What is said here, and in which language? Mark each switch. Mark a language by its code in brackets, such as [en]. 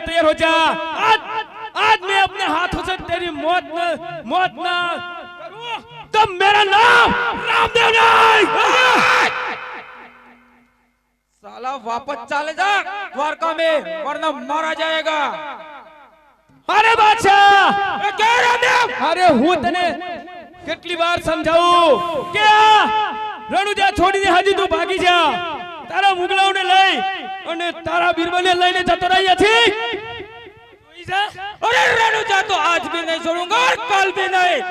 [hi] लिए तैयार हो जा। आज मैं अपने हाथों से तेरी मौत ना करूं तो मेरा नाम रामदेव नहीं। साला वापस चले जा द्वारका में वरना मारा जाएगा। अरे बादशाह क्या रामदेव, अरे [gu] હું તને કેટલી વાર સમજાવું કે રણુજા છોડીને હજી તું ભાગી જા, તારા મુગલાઓને લઈ અને તારા બીરબલને લઈને જતો રહ્યા છે। [hi] अरे रनुजा तो आज भी नहीं छोड़ूंगा और कल भी नहीं।